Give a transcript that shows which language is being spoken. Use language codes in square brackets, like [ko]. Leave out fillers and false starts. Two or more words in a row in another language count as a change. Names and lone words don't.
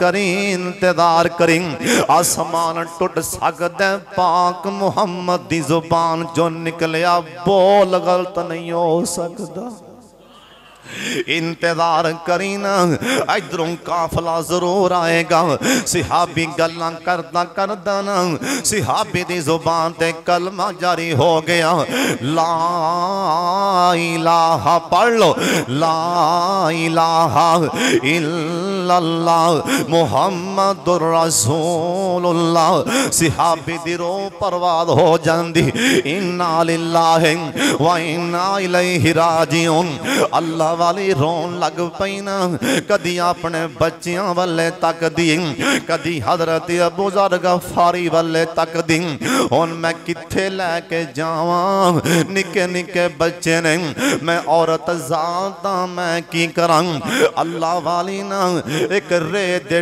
[pa] کری اسمان ٹٹ سکدا پاک محمد دی زبان جو نکلیا بول غلط نہیں ہو سکدا انتظار کری نا ادھروں قافلہ ضرور آئے گا صحابی گلاں کردا نا صحابی دی زبان تے کلمہ جاری ہو گیا لا الٰہ پڑھ لو [ar] لا إله إلا الله محمد رسول الله [pa] صحابی دی رو پرواد ہو جاندی [ar] إنا لله وإنا إليه راجعون [pa] اللہ والی رون لگ پئی نا کدی اپنے بچیاں ولے تک دی کدی حضرت ابو ذر غفاری ولے تک دی ہن میں کتھے لے کے جاواں نکے نکے بچے نے میں عورت ذات میں کی کراں اللہ والی نا اک ریت دے